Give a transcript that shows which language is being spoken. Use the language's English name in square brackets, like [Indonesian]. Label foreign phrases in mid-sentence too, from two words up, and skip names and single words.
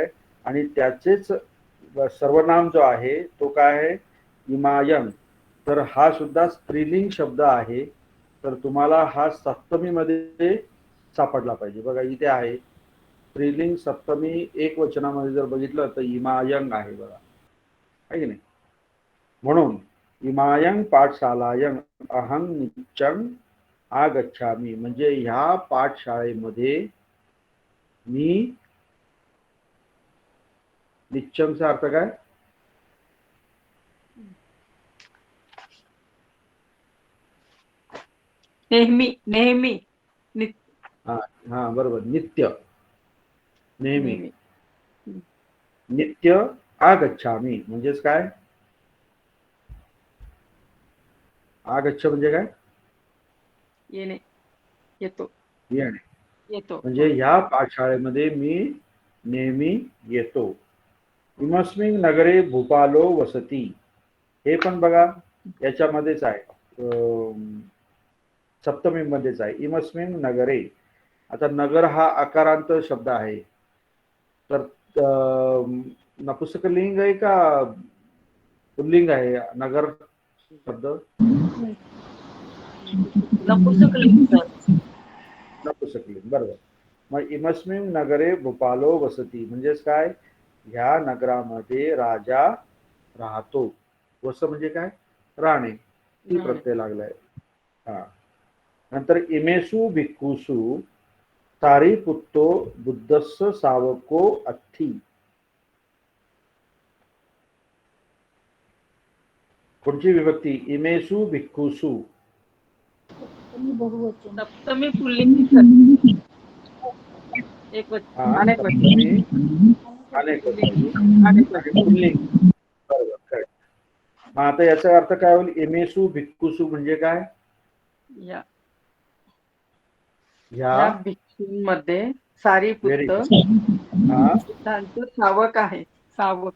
[Marathi] आणि त्याचेच सर्वनाम जो आहे तो काय आहे, इमायं, तर हा सुद्धा स्त्रीलिंग शब्द आहे, तर तुम्हाला हा सप्तमी मध्ये सापडला पाहिजे. बघा इथे आहे स्त्रीलिंग सप्तमी एक वचनामध्ये जर बघितलं तर इमायं आहे, बघा आहे की नाही. म्हणून [Pali] इमायं पाठशालायं अहं नित्यं आगच्छामि, [Marathi] म्हणजे ह्या पाठशाळेमध्ये मी, नित्यंचा अर्थ काय, नेहमी नेहमी. हा बरोबर, नित्य, नेहमी. [Pali] नित्य आगच्छामि [Marathi] म्हणजेच काय, आगच्छ म्हणजे काय, येणे, येतो, येणे. येतो. म्हणजे ह्या पाठशाळेमध्ये मी नेहमी येतो. [Pali] इमस्मिन् नगरे भूपालो वसती, [Marathi] हे पण बघा याच्यामध्येच आहे, सप्तमी मध्येच आहे, [Pali] इमस्मिन् नगरे. [Marathi] आता नगर हा आकारांत शब्द आहे, तर नपुंसकलिंग आहे का पुल्लिंग आहे नगर शब्द, नपुंसकलिंग सर. नपुंसकलिंग, बरोबर. मग [Pali] इमस्मिन् नगरे भूपालो वसती [Marathi] म्हणजेच काय, ह्या नगरामध्ये राजा राहतो. वस म्हणजे काय, राहणे, ती प्रत्यय लागलाय. हा. [Pali] नंतर इमेसु भिक्खुसु सारिपुत्तो बुद्धस्य सावको अत्थि, [Marathi] कोणची विभक्ती, [Pali] इमेसु भिक्खुसु, [Marathi] बहुवचन. सप्तमी पुल्लिंगी सर. एक वचन, अनेक वचन. अनेक पुल्लिंग, बरोबर, करेक्ट. मग आता याचा अर्थ काय होईल, [Pali] इमेसु भिक्खुसु [Marathi] म्हणजे काय, या भिक्षूंमध्ये सारीपुत्त त्यांचं सावक आहे, सावक.